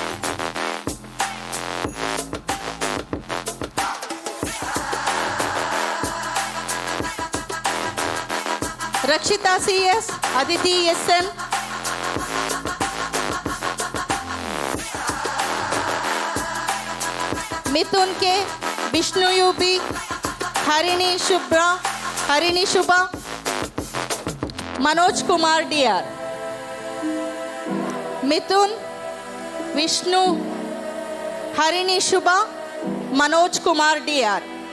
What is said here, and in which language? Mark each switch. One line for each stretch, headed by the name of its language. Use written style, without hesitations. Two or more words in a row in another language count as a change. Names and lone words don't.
Kannada: ರಕ್ಷಿತಾ ಸಿ ಎಸ್, ಅದಿತಿ ಎಸ್ ಎನ್. ಮಿಥುನ್ ಕೆ, ವಿಷ್ಣು ಯು ಬಿ, ಹರಿಣಿ ಶುಭ,
Hindi: मनोज कुमार डीआर. मिथुन, विष्णु, हरिणी शुभा, मनोज कुमार डीआर.